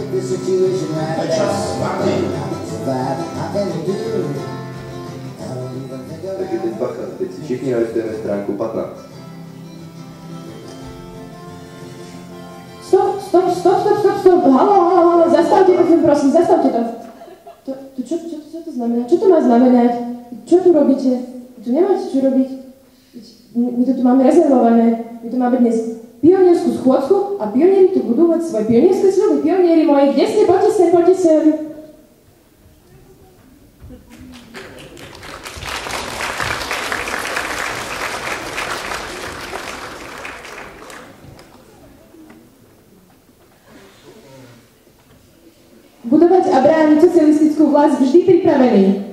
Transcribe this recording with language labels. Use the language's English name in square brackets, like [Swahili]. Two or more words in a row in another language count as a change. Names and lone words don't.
[Czech] Takže teď bacha, teď si všichni nalistujeme stránku 15. Stop, halo, zastavte to, prosím, zastavte to. [Slovak] Čo to znamená? Čo to má znamenať? Čo tu robíte? Tu nemáte čo robiť? My to tu máme rezervované. My tu máme dnes pionierskú schôdzku a pionieri tu budú mať svoje pionierské sľuby. Pionieri moji, kde ste? Poďte sem. Budovať a brániť socialistickú vlast vždy pripravený.